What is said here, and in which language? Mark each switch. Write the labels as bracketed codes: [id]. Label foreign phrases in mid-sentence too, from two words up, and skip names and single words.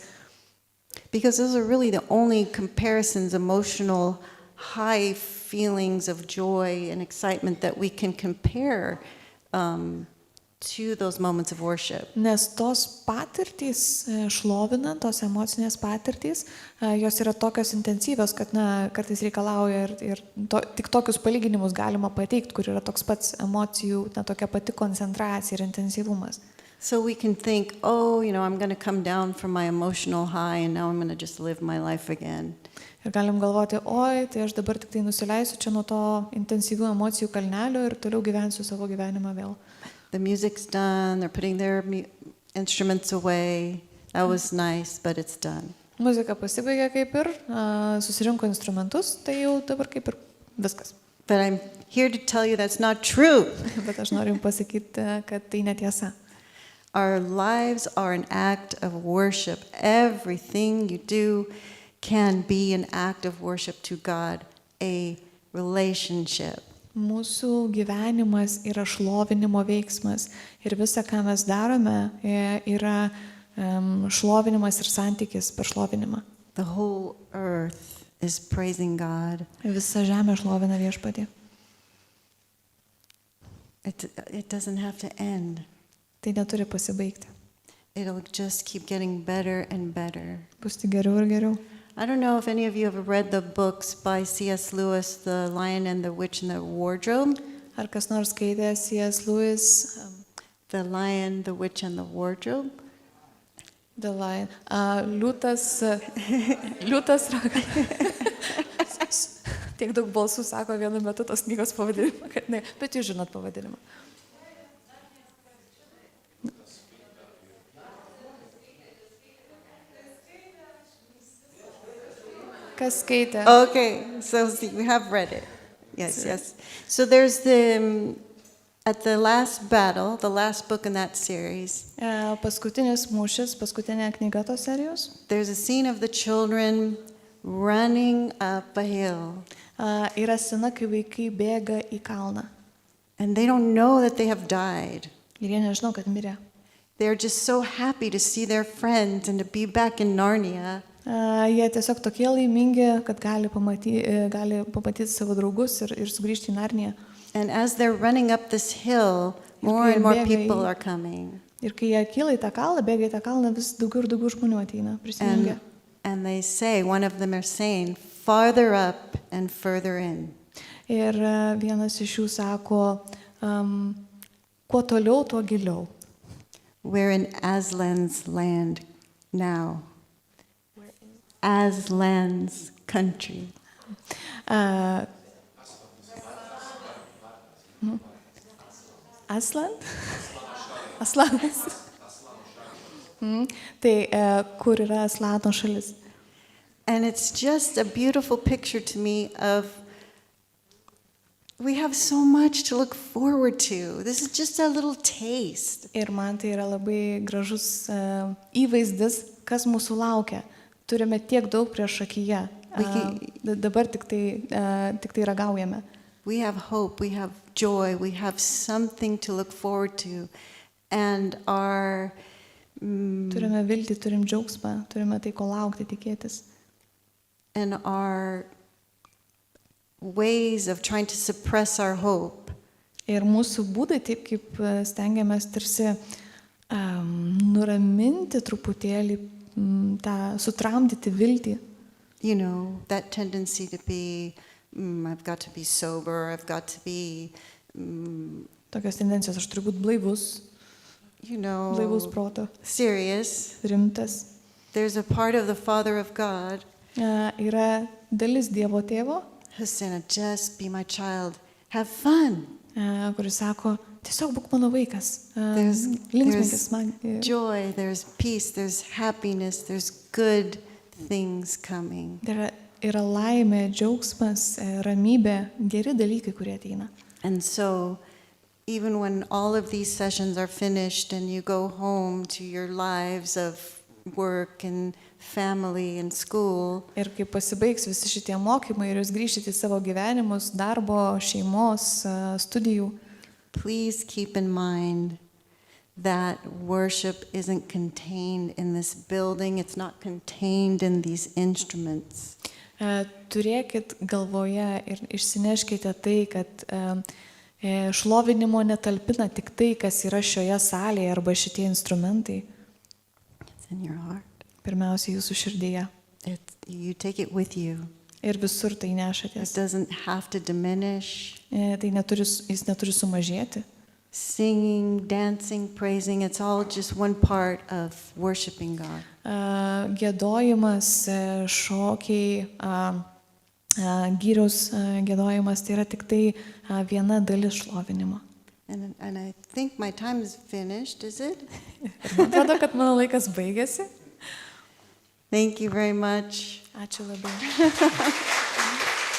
[en] Because those are really the only comparisons, emotional high feelings of joy and excitement that we can compare to those moments of worship. [lt] Nes tos patirtys, šlovinant, tos emocinės patirtys, jos yra tokios intensyvios, kad kartais reikalauja ir tik tokius palyginimus galima pateikti, kur yra toks pats emocijų, tokia pati koncentracija ir intensyvumas. [en] So we can think, oh, I'm going to come down from my emotional high and now I'm going to just live my life again. [lt] Ir galim galvoti, oi, tai aš dabar tik tai nusileisiu čia nuo to intensyvių emocijų kalnelio ir toliau gyvensiu savo gyvenimą vėl. [en] The music's done, they're putting their instruments away. That was nice, but it's done. [lt] Muzika pasibaigė kaip ir, susirinko instrumentus, tai jau dabar kaip ir viskas. [en] But I'm here to tell you that's not true. [lt] Bet aš noriu jums pasakyti, kad tai netiesa. [en] Our lives are an act of worship. Everything you do can be an act of worship to God, a relationship. [lt] Mūsų gyvenimas yra šlovinimo veiksmas ir visa, ką mes darome, yra šlovinimas ir santykis per šlovinimą. [en] The whole earth is praising God. [lt] Visa žemė šlovina Viešpatį. [en] It doesn't have to end. [lt] Tai neturi pasibaigti. [en] It'll just keep getting better and better. [lt] Bus tik geriau ir geriau. [en] I don't know if any of you have read the books by C.S. Lewis, The Lion and the Witch and the Wardrobe. [lt] Ar kas nors skaitė C.S. Lewis, The Lion, the Witch and the Wardrobe. The Lion. Liūtas tiek daug balsų sako vienu metu tos knygos pavadinimą, kad ne, bet jūs žinot pavadinimą. Kas skaitė? [en] Okay, so we have read it. Yes. So there's at the last battle, the last book in that series. [lt] Paskutinis mūšis, paskutinė knyga tos serijos. [en] There's a scene of the children running up a hill. [lt] Yra scena, kai vaikai bėga į kalną. [en] And they don't know that they have died. [lt] Ir jie nežino, kad mirė. [en] They're just so happy to see their friends and to be back in Narnia. [lt] Jie tiesiog tokie laimingi, kad gali pamatyti savo draugus ir sugrįžti į Narniją. [en] And as they're running up this hill, more and more people are coming. [lt] Ir kai jie kyla į tą kalną, bėga į tą kalną, vis daugiau ir daugiau žmonių ateina, prisijungia. [en] And they say, one of them are saying, farther up and further in. [lt] Ir vienas iš jų sako, kuo toliau, tuo giliau. [en] We're in Aslan's land now. Aslan's country. Aslan? [lt] Aslanas. Tai kur yra Aslano šalis. [en] And it's just a beautiful picture to me of we have so much to look forward to. This is just a little taste. [lt] Ir man tai yra labai gražus įvaizdis, kas mūsų laukia. Turime tiek daug prieš akiją. Dabar tik tai ragaujame. [en] We have hope, we have joy, we have something to look forward to. And our [lt] turime viltį, turim džiaugsmą, turime tai, ko laukti, tikėtis. [en] And our ways of trying to suppress our hope. [lt] Ir mūsų būdai, taip kaip stengiamės tarsi nuraminti truputėlį, sutramdyti viltį. [en] You know, that tendency to be, I've got to be sober, I've got to be... [lt] Tokios tendencijos, aš turiu būti blaivus, blaivus proto, [en] serious. [lt] Rimtas. [en] There's a part of the Father of God [lt] yra dalis Dievo tėvo, [en] who's saying, just be my child, have fun. [lt] Kuris sako, tiesiog būk mano vaikas, [en] There's [lt] linksminkis man. [en] joy, there's peace, there's happiness, there's good things coming. [lt] Yra laimė, džiaugsmas, ramybė, geri dalykai, kurie ateina. [en] And so, even when all of these sessions are finished and you go home to your lives of work and family and school, [lt] ir kai pasibaigs visi šitie mokymai ir jūs grįšite į savo gyvenimus, darbo, šeimos, studijų, [en] please keep in mind that worship isn't contained in this building, it's not contained in these instruments. [lt] Turėkit galvoje ir išsineškite tai, kad Šlovinimo netalpina tik tai, kas yra šioje salėje arba šitie instrumentai. [en] It's in your heart. [lt] Pirmiausia, jūsų širdyje. [en] You take it with you. [lt] Ir visur tai [en] It [lt] nešatės. [en] doesn't have to diminish. [lt] Tai jis neturi sumažėti. [en] Singing, dancing, praising, it's all just one part of worshiping God. [lt] Giedojimas, šokiai, gyriaus giedojimas, tai yra tik tai viena dalis šlovinimo. [en] And I think my time is finished, is it? [lt] Ir man atrodo, kad mano laikas baigėsi. [en] Thank you very much. [lt] Ačiū labai.